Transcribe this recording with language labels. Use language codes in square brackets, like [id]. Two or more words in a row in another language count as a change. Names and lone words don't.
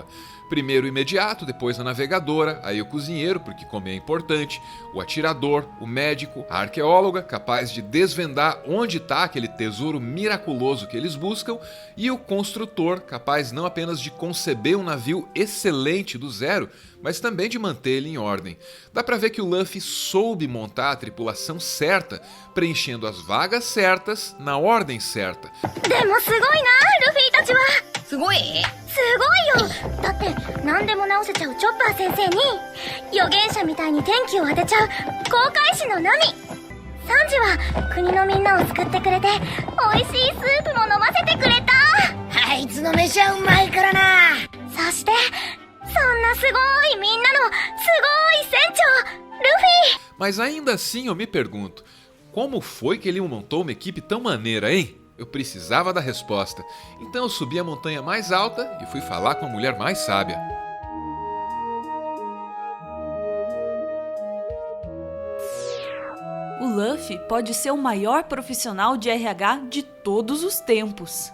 [pt] Primeiro o imediato, depois a navegadora, aí o cozinheiro, porque comer é importante, o atirador, o médico, a arqueóloga, capaz de desvendar onde está aquele tesouro miraculoso que eles buscam, e o construtor, capaz não apenas de conceber um navio excelente do zero, mas também de manter ele em ordem. Dá pra ver que o Luffy soube montar a tripulação certa, preenchendo as vagas certas na ordem certa. [ja] でもすごいな、ルフィたちは。すごい？すごいよ。だって何でも直せちゃうチョッパー先生に預言者みたいに天気を当てちゃう航海士のナミ。サンジは国のみんなを救ってくれて美味しいスープも飲ませてくれた。あいつの飯はうまいからな。そしてそんなすごいみんなのすごい船長ルフィ。 [pt] Mas ainda assim eu me pergunto, como foi que ele montou uma equipe tão maneira, hein? Eu precisava da resposta. Então eu subi a montanha mais alta e fui falar com a mulher mais sábia. O Luffy pode ser o maior profissional de RH de todos os tempos.